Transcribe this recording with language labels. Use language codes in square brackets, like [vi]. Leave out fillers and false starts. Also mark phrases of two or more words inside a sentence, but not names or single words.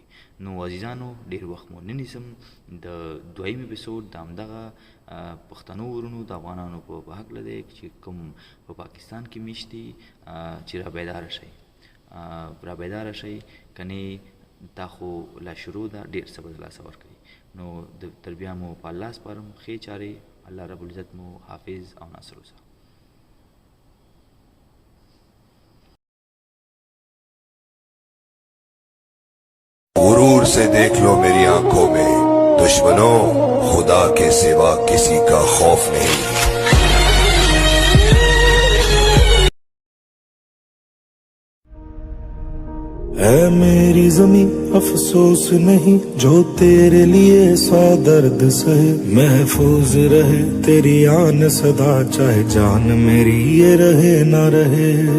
[ps] نو عزیزانو ډېر وخت مو نه نیسم، د دویم اپیسوډ د همدغه پښتنو ورونو د افغانانو په هکله دی چې کوم په پاکستان کې میشت دي، چې را بیداره شئ، را بیداره شئ، کنې دا خو لا شروع ده، ډېر صبر د لاسه ورکوي. نو تر بیا مو په الله سپارم، ښې چارې، [ar] الله رب العزت [ps] مو حافظ او ناصر اوسه. [ur] غرور سے دیکھ لو میری آنکھوں میں، دشمنو خدا کے سوا کسی کا خوف نہیں. ہے میری زمیں افسوس نہیں جو تیرے لیے 100 درد سہے، محفوظ رہے تیری آن سدا چاہے جان میری یہ رہے نہ رہے.